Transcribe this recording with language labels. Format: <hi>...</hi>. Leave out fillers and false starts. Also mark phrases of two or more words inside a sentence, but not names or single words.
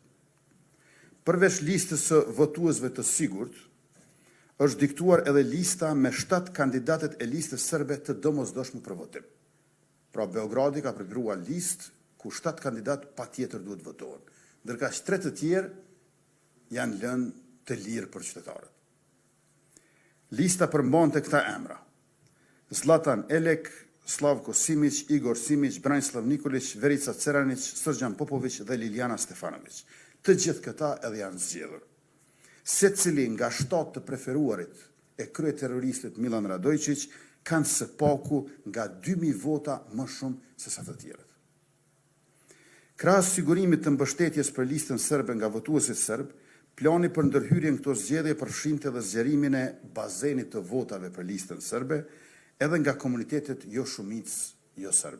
<sq>Përveç listës së votuesve të sigurt, është diktuar edhe lista me 7 kandidatet e listës serbe të domosdoshme për votim. Pra Beogradi ka përgruar listë ku 7 kandidat patjetër duhet votohen, ndërkaq 3 të tjerë janë lënë të lirë për qytetarët. Lista përmbante këta emra: Zlatan Elek, Slavko Simić, Igor Simić, Branislav Nikolić, Verica Ceranić, Srđan Popović dhe Liliana Stefanović. Të gjithë këta edhe janë zgjedhur. Secili nga 7 të preferuarit e kryeterroristit Milan Radojčić kanë së paku nga 2000 vota më shumë se sa të tjerët. Krahas sigurimit të mbështetjes për listën serbe nga votuesit serb, plani për ndërhyrjen këto zgjedhje përfshinte edhe zgjerimin e bazenit të votave për listën serbe, edhe nga komunitetet jo shumicë jo serbe.</sq>